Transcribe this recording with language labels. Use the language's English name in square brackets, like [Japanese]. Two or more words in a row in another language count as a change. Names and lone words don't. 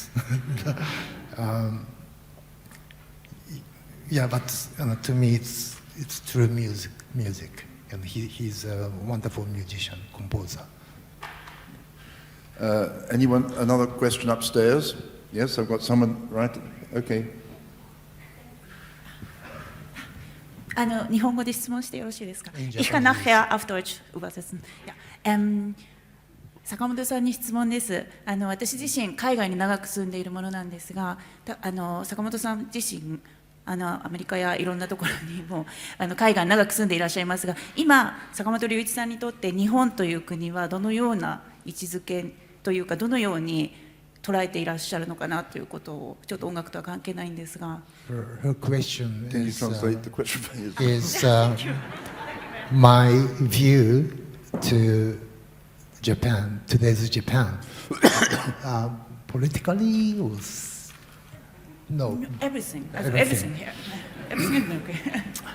[English] Yeah, but to me it's true music, and he's a wonderful musician, composer. Anyone, another question upstairs? Yes, I've got someone, right? Okay. [Japanese] 日本語で質問してよろしいですか。 [English] In Japanese. [German] Ich kann nachher auf Deutsch übersetzen. Ja. [Japanese] 坂本さんに質問です。私自身海外に長く住んでいるものなんですが、坂本さん自身アメリカやいろんなところにも海外に長く住んでいらっしゃいますが、今坂本龍一さんにとって日本という国はどのような位置づけというか、どのように捉えていらっしゃるのかなということを、ちょっと音楽とは関係ないんですが。 [English] Her question Can you is, translate the question? is my view to Japan, today's Japan, politically or no? Everything. Everything here. Everything is okay.